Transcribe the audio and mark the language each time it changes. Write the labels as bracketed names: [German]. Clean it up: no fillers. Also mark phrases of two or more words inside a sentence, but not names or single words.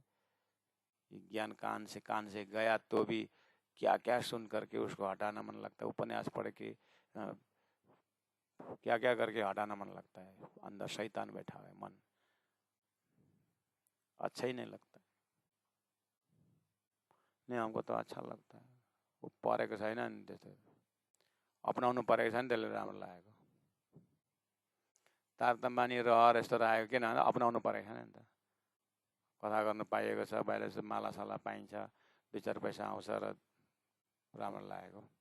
[Hindi] ये ज्ञान कान से गया तो भी क्या क्या सुन करके उसको हटाना मन लगता है, उपन्यास पढ़ के क्या क्या करके हटाना मन लगता है, अंदर शैतान बैठा है, मन अच्छा ही नहीं लगता। नहीं हमको तो अच्छा लगता है, [Nepali] वो परेको छैन नि त्यस्तो अपनाउनु परेको छ नि, त्यसले राम्रो लागेको। तारतम्बानी रहर यस्तो राखेको किन भन्दा अपनाउनु परेको छैन नि त। कथा गर्नु पाइएको छ, बाहिर मालासाला पाइन्छ, 2-4 पैसा आउँछ र राम्रो लागेको।